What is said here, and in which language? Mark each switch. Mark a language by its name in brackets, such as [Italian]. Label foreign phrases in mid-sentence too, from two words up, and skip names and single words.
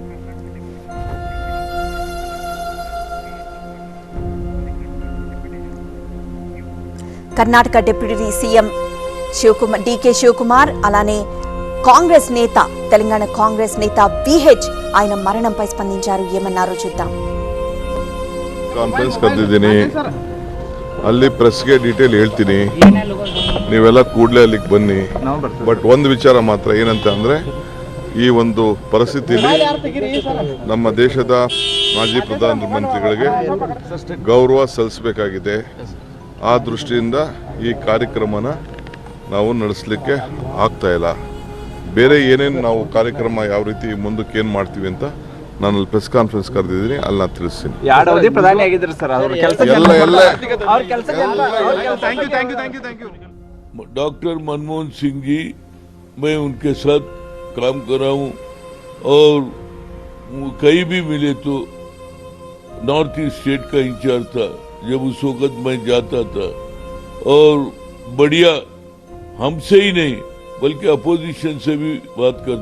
[Telugu] కర్ణాటక డిప్యూటీ సీఎం డీకే శివకుమార్ అలానే కాంగ్రెస్ నేత, తెలంగాణ కాంగ్రెస్ నేత విహెచ్ ఆయన మరణంపై స్పందించారు. ఏమన్నారో చూద్దాం. [Kannada] ಕಾನ್ಫರೆನ್ಸ್ ಕರೆದಿದ್ದೀನಿ, ಅಲ್ಲಿ ಪ್ರೆಸ್ಗೆ ಡೀಟೇಲ್ ಹೇಳ್ತೀನಿ, ನೀವೆಲ್ಲ ಕೂಡಲೇ ಅಲ್ಲಿಗೆ ಬನ್ನಿ. ಬಟ್ ಒಂದು ವಿಚಾರ ಮಾತ್ರ ಏನಂತ ಅಂದರೆ, ಈ ಒಂದು ಪರಿಸ್ಥಿತಿಯಲ್ಲಿ ನಮ್ಮ ದೇಶದ ಮಾಜಿ ಪ್ರಧಾನಮಂತ್ರಿಗಳಿಗೆ ಗೌರವ ಸಲ್ಲಿಸಬೇಕಾಗಿದೆ. ಆ ದೃಷ್ಟಿಯಿಂದ ಈ ಕಾರ್ಯಕ್ರಮನ ನಾವು ನಡೆಸಲಿಕ್ಕೆ ಆಗ್ತಾ ಇಲ್ಲ. ಬೇರೆ ಏನೇನು ನಾವು ಕಾರ್ಯಕ್ರಮ ಯಾವ ರೀತಿ ಮುಂದಕ್ಕೆ ಏನು ಮಾಡ್ತೀವಿ ಅಂತ ನಾನು ಅಲ್ಲಿ [English] press conference [Kannada] ಕರೆದಿದ್ದೀನಿ, ಅಲ್ಲಿ ನಾನು ತಿಳಿಸ್ತೀನಿ. [Hindi] डॉक्टर मनमोहन सिंह जी, मैं उनके साथ काम कर रहा हूँ और कहीं भी मिले तो नॉर्थ ईस्ट स्टेट का इंचार्ज था जब उस वक्त मैं जाता था, और बढ़िया हमसे ही नहीं बल्कि अपोजिशन से भी बात करता.